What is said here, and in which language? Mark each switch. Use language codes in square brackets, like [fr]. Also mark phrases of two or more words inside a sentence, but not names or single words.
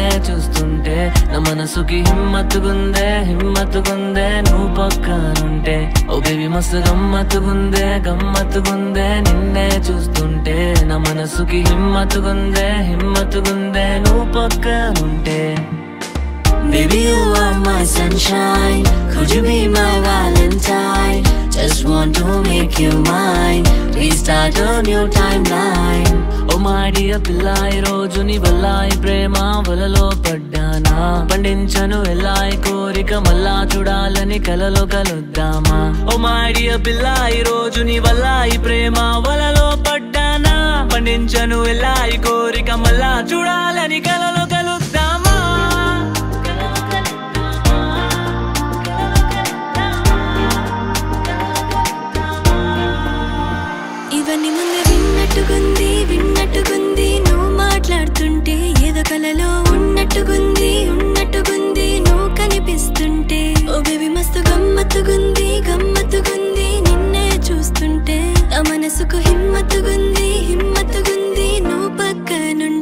[te] చూస్తుంటే నా మనసుకి హిమ్మత్తుగుందే నువ్వు పక్కనుంటే ఓ బేబీ మస్తు గమ్మత్తుగుందే నిన్నే చూస్తుంటే నా మనసుకి హిమ్మత్తుగుందే నువ్వు పక్కనుంటే [en] Baby, you are my sunshine. Could you be my Valentine? Just want to make you mine. Restart a new timeline. Oh my dear [te] పిల్లా, ఈ రోజు నీ వల్ల ఈ ప్రేమ వలలో పడ్డానా. పండించను ఎల్లా ఈ కోరిక మళ్ళా చూడాలని కలలో కలుద్దామా. [en] Oh my dear [te] పిల్లా, ఈ రోజు నీ వల్ల ఈ ప్రేమ వలలో పడ్డానా. పండించను ఎల్లా ఈ కోరిక మళ్ళా చూడాలని కలలో కలుద్దామా. ఇవన్నీ ముందే విన్నట్టుగుంది నువ్వు మాట్లాడుతుంటే ఏదో కలలో ఉన్నట్టుగుంది నువ్వు కనిపిస్తుంటే ఓ బేబీ మస్తు గమ్మత్తుగుంది నిన్నే చూస్తుంటే నా మనసుకు హిమ్మత్తుగుంది నువ్వు పక్కనుంటే